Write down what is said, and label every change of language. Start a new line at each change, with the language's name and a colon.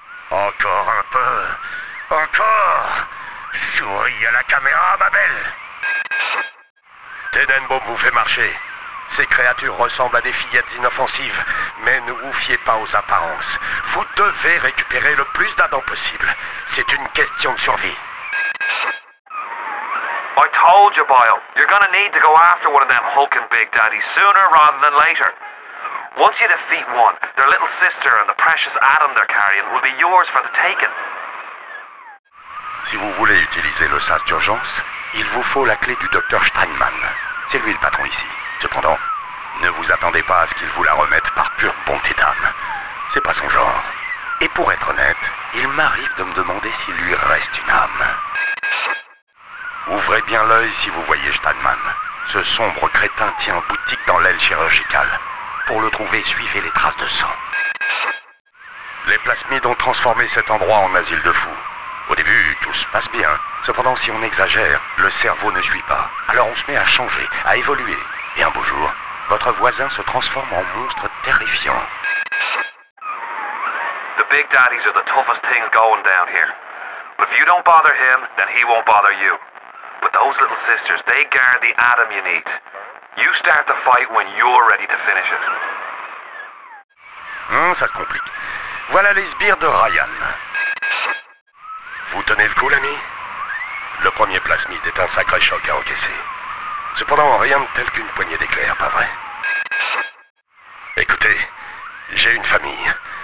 French: Encore un peu. Encore. Souris à la caméra, ma belle. Tenenbaum vous fait marcher. Ces créatures ressemblent à des fillettes inoffensives, mais ne vous fiez pas aux apparences. Vous devez récupérer le plus d'adents possible. C'est une question de survie.
English: I told you, Boyle. You're gonna need to go after one of them hulking big daddies sooner rather than later. Once you defeat one, their little sister and the precious atom they're carrying will be yours for the taking.
French: Si vous voulez utiliser le sas d'urgence, il vous faut la clé du docteur Steinman. C'est lui le patron ici. Cependant, ne vous attendez pas à ce qu'il vous la remette par pure bonté d'âme. C'est pas son genre. Et pour être honnête, il m'arrive de me demander s'il lui reste une âme. Ouvrez bien l'œil si vous voyez Stadman. Ce sombre crétin tient boutique dans l'aile chirurgicale. Pour le trouver, suivez les traces de sang. Les plasmides ont transformé cet endroit en asile de fous. Au début, tout se passe bien. Cependant, si on exagère, le cerveau ne suit pas. Alors on se met à changer, à évoluer. Et un beau jour, votre voisin se transforme en monstre terrifiant.
English: The Big Daddies are the toughest things going down here. But if you don't bother him, then he won't bother you. But those little sisters, they guard the atom you need. You start the fight when you're ready to finish it.
French: Ça se complique. Voilà les sbires de Ryan. Vous tenez le coup, l'ami? Le premier plasmide est un sacré choc à encaisser. Cependant, rien de tel qu'une poignée d'éclairs, pas vrai? Écoutez, j'ai une famille.